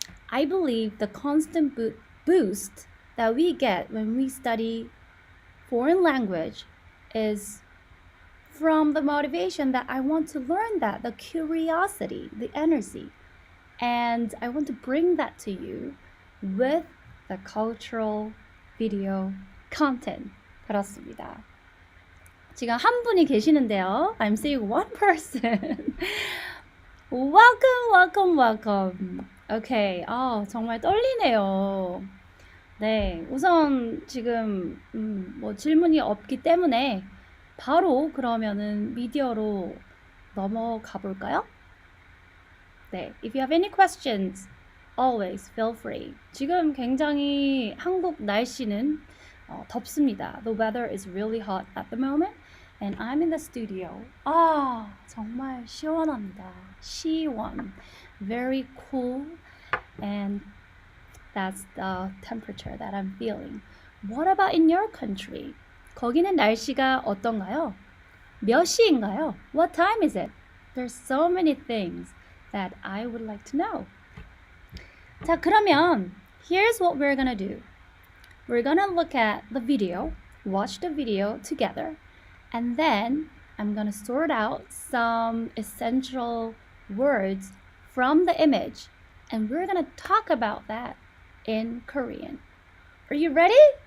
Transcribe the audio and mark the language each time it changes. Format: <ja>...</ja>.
<en>I believe the constant boost that we get when we study foreign language is from the motivation that I want to learn that, the curiosity, the energy. And I want to bring that to you with the cultural video content.</en> <ko>그렇습니다. 지금 한 분이 계시는데요.</ko> <en>I'm seeing one person. Welcome. Okay.</en> <ko>정말 떨리네요. 네, 우선 지금 뭐 질문이 없기 때문에 바로 그러면은 미디어로 넘어가 볼까요?</ko> <en>네, if you have any questions, always feel free.</en> <ko>지금 굉장히 한국 날씨는 덥습니다.</ko> <en>The weather is really hot at the moment, and I'm in the studio.</en> <ko>정말 시원합니다. 시원.</ko> <en>Very cool, and that's the temperature that I'm feeling. What about in your country?</en> <ko>거기는 날씨가 어떤가요? 몇 시인가요?</ko> <en>What time is it? There's so many things that I would like to know.</en> <ko>자, 그러면</ko> <en>here's what we're gonna do. We're gonna look at the video, watch the video together, and then I'm gonna sort out some essential words from the image, and we're gonna talk about that in Korean. Are you ready?</en>